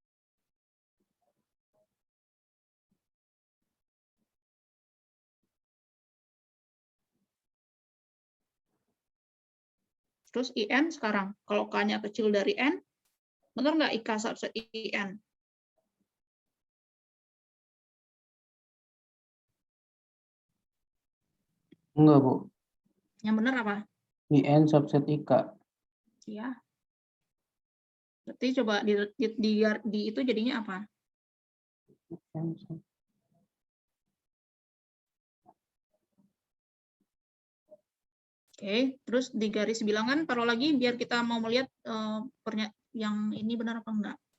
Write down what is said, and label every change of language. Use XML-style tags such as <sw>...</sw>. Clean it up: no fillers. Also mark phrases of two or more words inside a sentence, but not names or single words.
<id>Terus IN sekarang, kalau K-nya kecil dari N, benar nggak IK subset IN? Enggak, Bu. Yang benar apa? IN subset IK. Ya. Berarti coba di itu jadinya apa? Oke, terus di garis bilangan taruh lagi biar kita mau melihat yang ini benar apa enggak.</id>